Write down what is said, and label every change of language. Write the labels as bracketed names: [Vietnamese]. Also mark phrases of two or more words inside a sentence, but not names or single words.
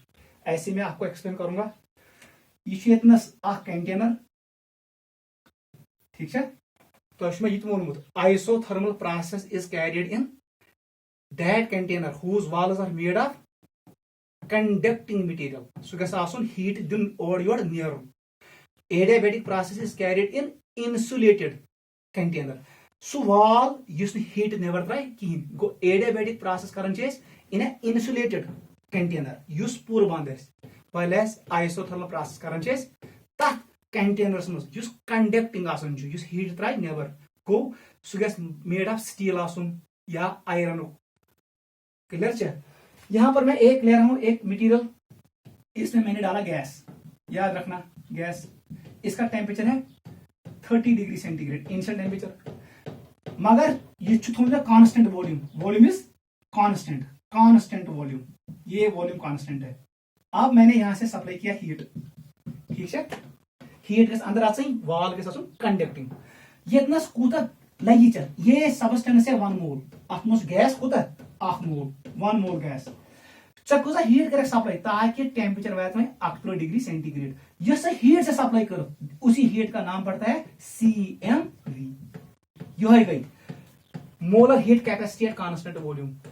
[Hindi] ऐसे मैं आपको एक्सप्लेन करूंगा। यह कंटेनर, ठीक है? [Kashmiri] तो ये वोनमुत [English] isothermal process is carried in that container whose walls are made of conducting material. [Kashmiri] सह गसन हीट दिन और योर नेरुन। [English] adiabatic process is carried in insulated container. [Kashmiri] सह वॉल युस हीट नेबर त्राय कहीं गो [English] adiabatic process [Kashmiri] करन [English] in a insulated container [Kashmiri] युस पूर बंद वाइल [English] isothermal process [Kashmiri] करन तथ कंटेनर्स मज युस कंडक्टिंग आसन युस हीट त्राय नेबर गो सह गस [English] made of steel [Kashmiri] आसन या आयरन। क्लियर छे? [Hindi] यहां पर मैं एक ले रहा हूं एक मटेरियल, इसमें मैंने डाला गैस। याद रखना गैस, इसका टेम्परेचर है 30 डिग्री सेंटीग्रेड इनिशियल टेम्परेचर। मगर ये कांस्टेंट वॉल्यूम, वॉल्यूम इज कांस्टेंट वॉल्यूम। ये वॉल्यूम कांस्टेंट है। अब मैंने यहां से सप्लाई किया हीट, ठीक है? [Kashmiri] हीट गस अंदर आछन, वॉल गस आछन कंडक्टिंग। यतनस कूता लगी चल ये सबस्टेंस है 1 मोल। अतमस गैस कूता 1 मोल गैस। चा हीट कर सप्लाई ताकि टेम्परेचर वात में 18 डिग्री सेंटीग्रेड। [Hindi] यह हीट से सप्लाई करो उसी हीट का नाम पड़ता है CMV। [English] यह गई molar heat capacity at constant volume.